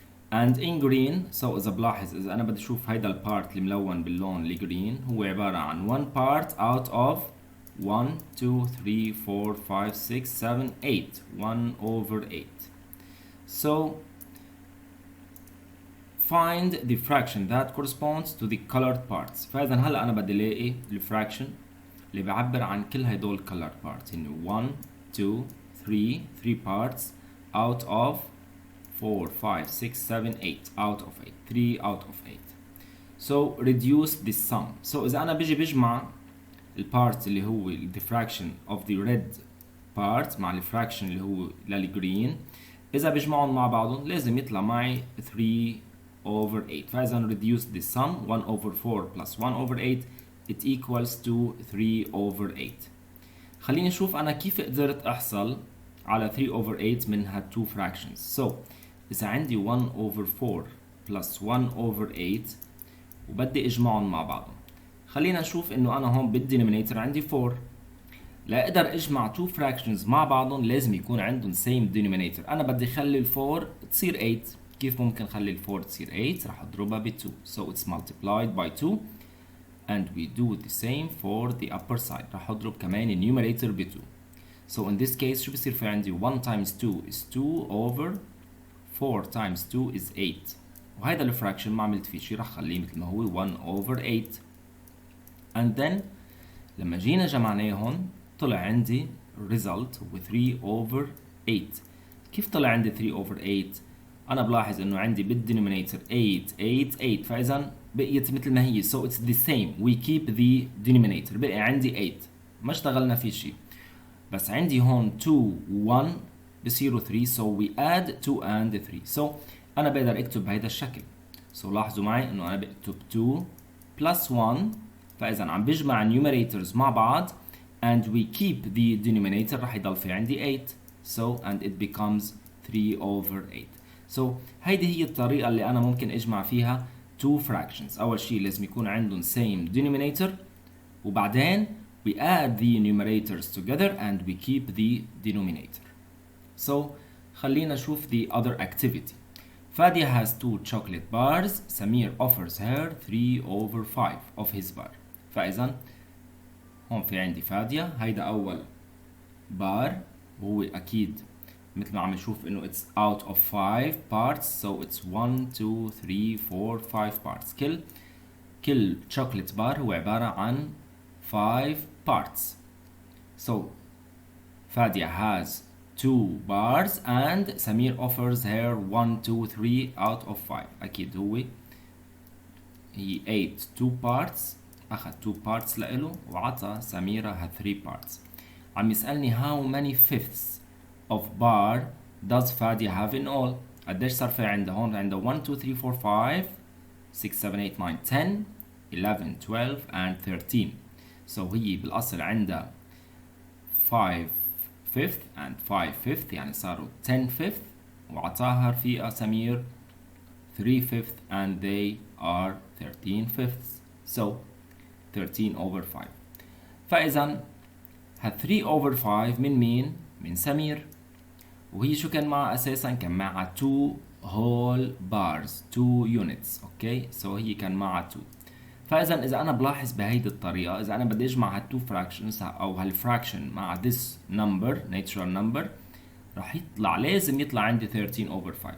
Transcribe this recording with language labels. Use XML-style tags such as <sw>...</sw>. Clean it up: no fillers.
<en>And in green, so</en> <ar>إذا بلاحظ إذا أنا بدي أشوف هيدا البارت الملون باللون الجرين هو عبارة عن</ar> <en>one part out of 1 2 3 4 5 6 7 8. 1 over 8. So find the fraction that corresponds to the colored parts.</en> <ar>فإذا هلا أنا بدي ألاقي الفراكشن اللي بيعبر عن كل هدول</ar> <en>colored parts. يعني 1 2 3 parts out of 4 5 6 7 8 out of 8 3 out of 8. So reduce the sum.</en> <ar>So إذا أنا بجمع البارت اللي هو</ar> <en>the fraction of the red part</en> <ar>مع الفراكشن اللي هو للجرين، إذا بجمعهم مع بعضهم لازم يطلع معي</ar> <en>3 over 8.</en> <ar>فإذا</ar> <en>reduce the sum 1 over 4 plus 1 over 8 it equals to 3 over 8.</en> <ar>خليني نشوف أنا كيف قدرت أحصل على</ar> <en>3 over 8</en> <ar>من هاد</ar> <en>two fractions.</en> <ar>So إذا عندي</ar> <en>1 over 4 plus 1 over 8</en> <ar>وبدي أجمعهم مع بعضهم، خلينا نشوف إنه أنا هون بالدينومينيتور عندي 4. لا أقدر أجمع</ar> <en>two fractions</en> <ar>مع بعضهم لازم يكون عندهم</ar> <en>same denominator.</en> <ar>أنا بدي أخلي 4 تصير 8. كيف ممكن نخلي 4 تصير 8؟ راح اضربها ب 2.</ar> <en>So it's multiplied by 2 and we do the same for the upper side.</en> <ar>راح اضرب كمان النيوميريتور ب 2.</ar> <en>So in this case</en> <ar>شو بصير في عندي</ar> <en>1 times 2 is 2 over 4 times 2 is 8.</en> <ar>وهيدا الفراكشن ما عملت فيه شيء، راح اخليه مثل ما هو</ar> <en>1 over 8. And then</en> <ar>لما جينا جمعناهم طلع عندي result هو</ar> <en>3 over 8.</en> <ar>كيف طلع عندي</ar> <en>3 over 8؟</en> <ar>أنا بلاحظ إنه عندي بالدينومينيتور 8 فإذا بقيت مثل ما هي.</ar> <en>So it's the same. We keep the denominator.</en> <ar>بقي عندي 8 ما اشتغلنا فيه شيء. بس عندي هون 2 1 بصيروا 3.</ar> <en>So we add 2 and 3.</en> <ar>So أنا بقدر أكتب بهيدا الشكل. So لاحظوا معي إنه أنا بكتب</ar> <en>2 plus 1.</en> <ar>فإذا عم بجمع numerators مع بعض</ar> <en>and we keep the denominator</en> <ar>راح يضل في عندي 8.</ar> <en>So and it becomes 3 over 8.</en> <ar>So هيدي هي الطريقة اللي أنا ممكن أجمع فيها</ar> <en>two fractions.</en> <ar>أول شيء لازم يكون عندهم</ar> <en>same denominator، وبعدين we add the numerators together and we keep the denominator. So</en> <ar>خلينا نشوف</ar> <en>the other activity. Fadia has 2 chocolate bars. Samir offers her 3 over 5 of his bar.</en> <ar>فإذا هون في عندي فاديا، هيدا أول بار وهو أكيد مثل ما عم نشوف انه</ar> <en>it's out of 5 parts. So it's 1 2 3 4 5 parts. كل chocolate bar</en> <ar>هو عبارة عن</ar> <en>5 parts. So Fadia has 2 bars and Samir offers her 1 2 3 out of 5.</en> <ar>أكيد هو</ar> <en>he ate 2 parts،</en> <ar>أخذ 2 parts لإله وعطى سميرة 3 parts. عم يسألني</ar> <en>how many fifths of bar does Fadia have in all.</en> <ar>قديش صار في عندها هون؟ عندها</ar> <en>1 2 3 4 5 6 7 8 9 10 11 12 and 13.</en> <ar>So هي بالأصل عندها</ar> <en>5 fifth and 5 fifth</en> <ar>يعني صاروا 10 fifth، وعطاها رفيقة سمير</ar> <en>3 fifth and they are 13 fifths. So 13 over 5.</en> <ar>فإذا ها</ar> <en>3 over 5</en> <ar>من مين؟ من سمير. وهي شو كان معها اساسا؟ كان معها</ar> <en>2 whole bars 2 units.</en> <ar>اوكي سو هي كان معها 2. فاذا اذا انا بلاحظ بهيدي الطريقه، اذا انا بدي اجمع هالتو فراكشنز او هالفراكشن مع</ar> <en>this number natural number</en> <ar>راح يطلع، لازم يطلع عندي</ar> <en>13 over 5.</en>